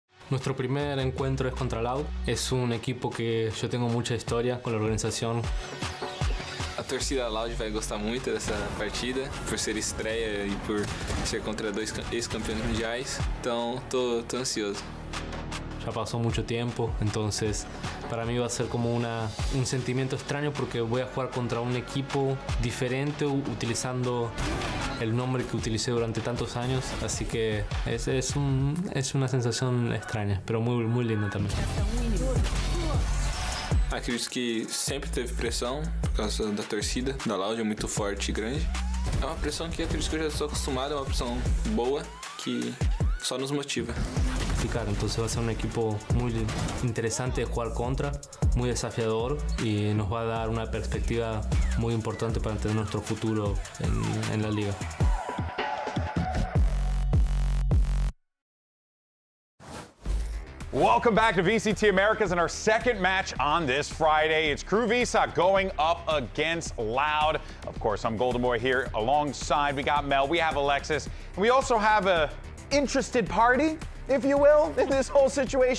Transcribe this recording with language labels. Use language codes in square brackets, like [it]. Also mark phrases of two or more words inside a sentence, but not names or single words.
[es] Nuestro primer encuentro es contra Loud. Es un equipo que yo tengo mucha historia con la organización. [pt] A torcida Loud vai gostar muito dessa partida, por ser estreia e por ser contra dois ex-campeões mundiais. Então, tô ansioso. [es] Ya pasó mucho tiempo, entonces para mí va a ser como un sentimiento extraño porque voy a jugar contra un equipo diferente utilizando el nombre que utilicé durante tantos años, así que es una sensación extraña, pero muy linda también. [pt] Acredito que sempre teve pressão por causa da torcida, da Loud é muito forte e grande. É uma pressão que acredito que eu já estou acostumado, é uma pressão boa que só nos motiva. [es] Y claro, entonces va a ser un equipo muy interesante de jugar contra, muy desafiador y nos va a dar una perspectiva muy importante para entender nuestro futuro en la liga. [en] Welcome back to VCT Americas and our second match on this Friday. It's KRU VSOC going up against Loud. Of course, I'm Golden Boy here alongside. We got Mel, we have Alexis, and we also have a interested party, if you will, in this whole situation.